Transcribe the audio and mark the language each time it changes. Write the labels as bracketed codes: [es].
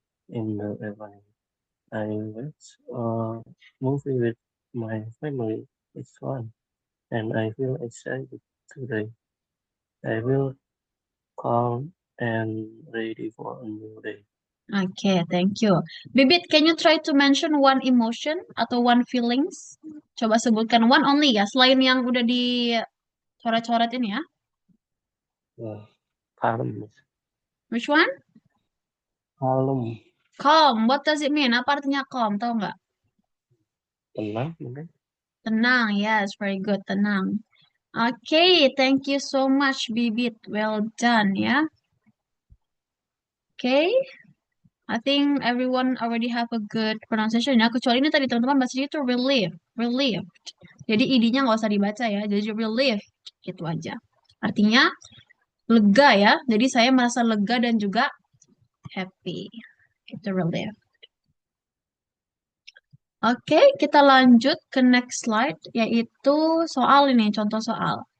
[en] In the evening, I watched a movie with my family. It's fun, and I feel excited today. I will calm and ready for a new day. Okay, thank you. Bibit, can you try to mention one emotion atau one feelings? [id] Coba sebutkan [en] one only [id] ya, selain yang udah dicoret-coret ini ya. [en] Calm. Which one? Calm. Calm. What does it mean? [id] Apa artinya calm? Tahu nggak? Tenang mungkin. [en] Tenang. Yes, very good. Tenang. Okay, thank you so much, Bibit. Well done ya. Okay. I think everyone already have a good pronunciation ya. [id] Kecuali ini tadi teman-teman bacanya itu relieved. Jadi id-nya nggak usah dibaca ya. Jadi relieved gitu aja. Artinya lega ya. Jadi saya merasa lega dan juga happy. Itu relieved. Oke, kita lanjut ke next slide yaitu soal ini, contoh soal.